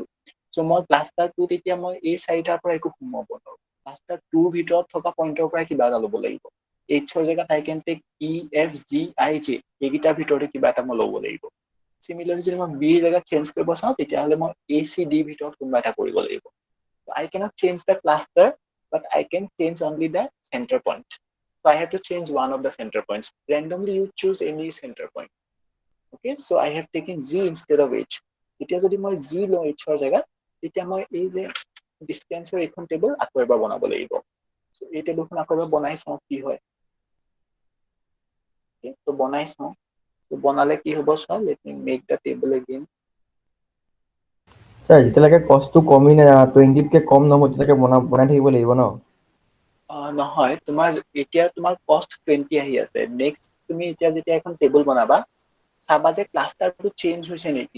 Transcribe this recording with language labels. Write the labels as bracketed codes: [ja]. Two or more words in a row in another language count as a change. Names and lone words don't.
[as] চ' মই ক্লাষ্টাৰ 2ত এতিয়া মই এই চাৰিটাৰ পৰা একো সোমাব নোৱাৰো, ক্লাষ্টাৰ 2ৰ ভিতৰত থকা পইণ্টৰ পৰাই কিবা এটা ল'ব লাগিব। এইচৰ জেগাত [en] I can take E F G I J, [as] এইকেইটাৰ ভিতৰতে কিবা এটা মই ল'ব লাগিব। চিমিলাৰলি যদি মই বিৰ জেগাত চেঞ্জ কৰিব চাওঁ, তেতিয়াহ'লে মই এ চি ডিৰ ভিতৰত কোনোবা এটা কৰিব লাগিব। [en] I cannot change the cluster, but I can change only the center point. So I have to change one of the center points. Randomly you choose any center point. Okay, so I have taken z instead of h. [as] এতিয়া যদি মই z লওঁ hৰ জেগাত, তেতিয়া মই এই যে ডিষ্টেন্সৰ এইখন টেবল আকৌ এবাৰ বনাব লাগিব। So এই টেবুলখন আকৌ এবাৰ বনাই চাওঁ কি হয়। তো বনাই চাওঁ। তো বনালে কি হ'ব চোৱা, [en] let me make the table again. [as] স্যাৰ যেতিয়ালৈকে কষ্টটো কমি নাই 20কে কম নহ'ব তেতিয়ালৈকে বনাই থাকিব লাগিব ন? নহয়, এতিয়া তোমাৰ কষ্ট 20 আহি আছে। নেক্সট তুমি এতিয়া যেতিয়া এখন টেবুল বনাবা, চাবা যে ক্লাষ্টাৰটো চেঞ্জ হৈছে নেকি।